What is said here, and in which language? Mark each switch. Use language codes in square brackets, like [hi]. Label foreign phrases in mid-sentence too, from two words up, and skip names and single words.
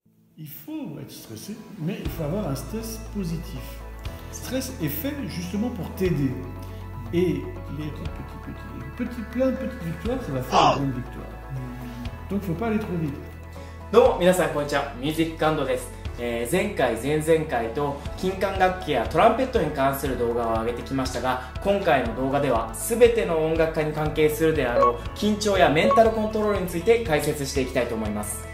[fr] Il faut être stressé, mais il faut avoir un stress positif. Stress est fait justement pour t'aider. Et plein de petites victoires, ça va faire une grande victoire. Donc il ne faut pas aller trop vite. [ja] どうも皆さんこんにちは、ミュージック&です。前回、前々回と金管楽器やトランペットに関する動画を上げてきましたが、今回の動画では全ての音楽家に関係するであろう緊張やメンタルコントロールについて解説していきたいと思います。